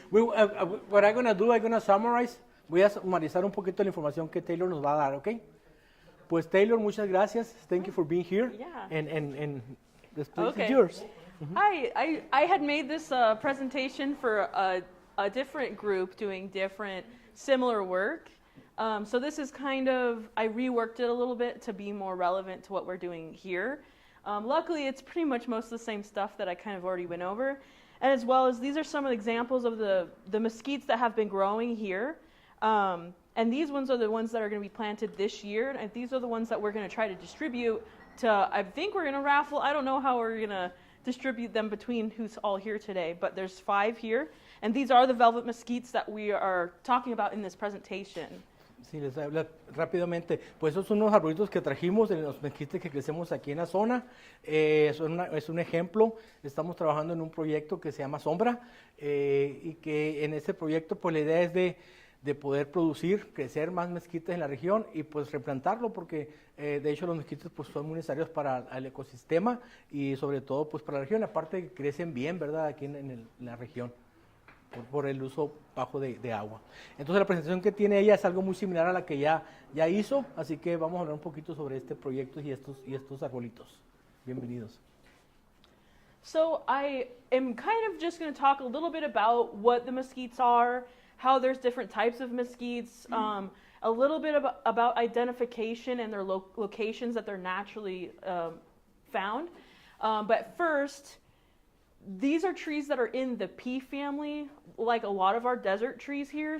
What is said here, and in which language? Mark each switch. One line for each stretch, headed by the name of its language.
English: What I'm going to do, I'm going to summarize.
Spanish: Voy a summarizar un poquito la información que Taylor nos va a dar, ¿ok? Pues Taylor, muchas gracias.
English: Thank you for being here. Yeah. And the space Okay. is yours. Hi, I had made this presentation for a different group doing different similar work. So this is kind of, I reworked it a little bit to be more relevant to what we're doing here. Luckily, it's pretty much most of the same stuff that I kind of already went over. And as well as these are some of the examples of the mesquites that have been growing here. And these ones are the ones that are going to be planted this year. And these are the ones that we're going to try to distribute to, I think we're going to raffle. I don't know how we're going to distribute them between who's all here today, but there's 5 here. And these are the velvet mesquites that we are talking about in this presentation.
Spanish: Sí, les habla rápidamente. Pues esos son unos arbolitos que trajimos de los mezquites que crecemos aquí en la zona. Es un ejemplo. Estamos trabajando en un proyecto que se llama Sombra, y que en este proyecto pues la idea es de poder producir, crecer más mezquites en la región y pues replantarlo, porque de hecho los mezquites pues son muy necesarios para el ecosistema y sobre todo pues para la región, aparte que crecen bien, ¿verdad? Aquí en la región. por el uso bajo de agua. Entonces la presentación que tiene ella es algo muy similar a la que ya hizo, así que vamos a hablar un poquito sobre este proyecto y estos arbolitos. Bienvenidos.
English: So I am kind of just going to talk a little bit about what the mesquites are, how there's different types of mesquites, a little bit about identification and their locations that they're naturally found. But first, these are trees that are in the pea family, like a lot of our desert trees here.